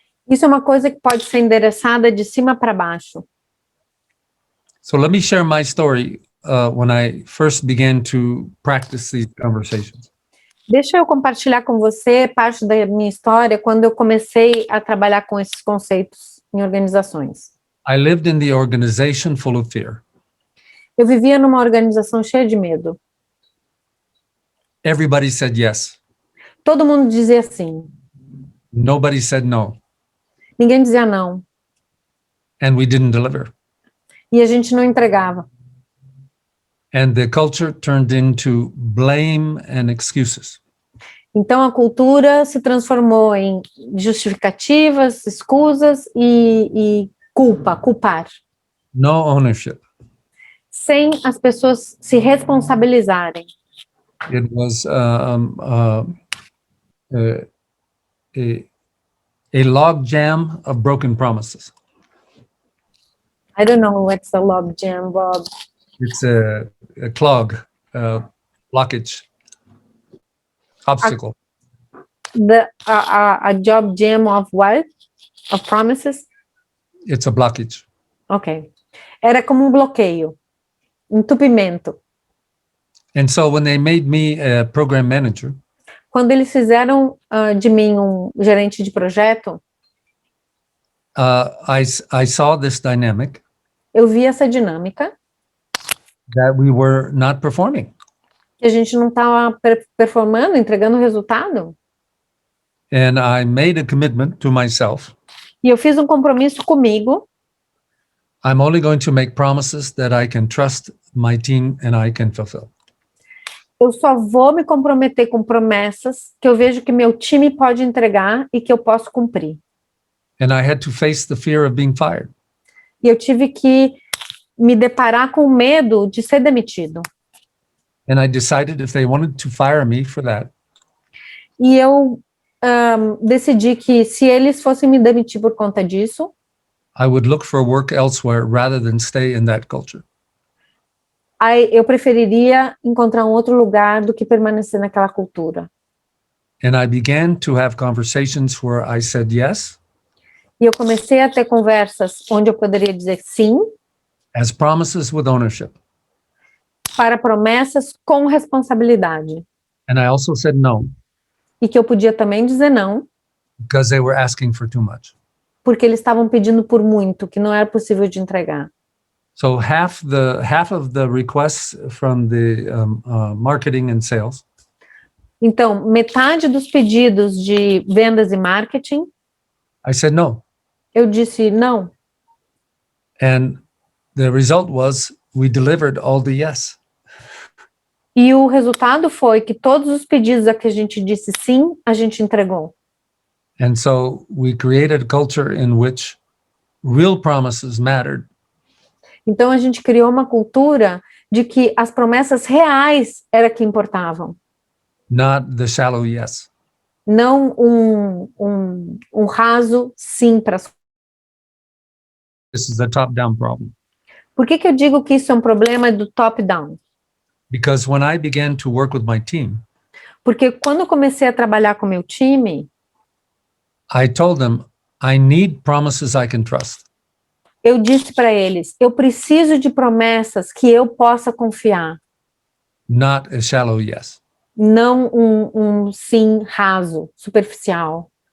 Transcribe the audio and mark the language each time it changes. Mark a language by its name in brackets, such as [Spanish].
[Portuguese] Isso é uma coisa que pode ser endereçada de cima para baixo. [English] So let me share my story when I first began to practice these conversations. [Portuguese] Deixa eu compartilhar com você parte da minha história quando eu comecei a trabalhar com esses conceitos em organizações. [English] I lived in the organization full of fear. [Portuguese] Eu vivia numa organização cheia de medo. [English] Everybody said yes. [Portuguese] Todo mundo dizia sim. [English] Nobody said no. [Portuguese] Ninguém dizia não. [English] And we didn't deliver. [Portuguese] E a gente não entregava. [English] And the culture turned into blame and excuses. [Portuguese] Então a cultura se transformou em justificativas, escusas e culpar. [English] No ownership. [Portuguese] Sem as pessoas se responsabilizarem. [English] It was a log jam of broken promises. I don't know what's a log jam, Bob. It's a clog, blockage, obstacle. A job jam of what? Of promises? It's a blockage. Ok. [Portuguese] Era como um bloqueio, entupimento. [English] And so when they made me a program manager, [Portuguese] Quando eles fizeram de mim um gerente de projeto, [English] I saw this dynamic [Portuguese] eu vi essa dinâmica, [English] that we were not performing. [Portuguese] que a gente não estava performando, entregando resultado. [English] And I made a commitment to myself. [Portuguese] E eu fiz um compromisso comigo, [English] I'm only going to make promises that I can trust my team and I can fulfill. [Portuguese] eu só vou me comprometer com promessas que eu vejo que meu time pode entregar e que eu posso cumprir. [English] And I had to face the fear of being fired. [Portuguese] E eu tive que me deparar com o medo de ser demitido. [English] And I decided if they wanted to fire me for that, [Portuguese] E eu decidi que se eles fossem me demitir por conta disso, [English] I would look for work elsewhere rather than stay in that culture. [Portuguese] aí eu preferiria encontrar um outro lugar do que permanecer naquela cultura. [English] And I began to have conversations where I said yes, [Portuguese] E eu comecei a ter conversas onde eu poderia dizer sim [English] as promises with ownership. [Portuguese] para promessas com responsabilidade. [English] And I also said no, [Portuguese] E que eu podia também dizer não, [English] because they were asking for too much. [Portuguese] porque eles estavam pedindo por muito, que não era possível de entregar. [English] So half of the requests from the marketing and sales, [Portuguese] Então, metade dos pedidos de vendas e marketing, [English] I said no. [Portuguese] eu disse não. [English] And the result was we delivered all the yes. [Portuguese] E o resultado foi que todos os pedidos a que a gente disse sim, a gente entregou. [English] And so we created a culture in which real promises mattered, [Portuguese] Então, a gente criou uma cultura de que as promessas reais era que importavam, [English] not the shallow yes. [Portuguese] não um raso sim para as. [English] This is a top-down problem. [Portuguese] Por que eu digo que isso é um problema do top-down? [English] Because when I began to work with my team, [Portuguese] Porque quando eu comecei a trabalhar com meu time, [English] I told them, I need promises I can trust. [Portuguese] eu disse para eles, eu preciso de promessas que eu possa confiar, [English] Not a shallow yes. [Portuguese] não um sim raso, superficial.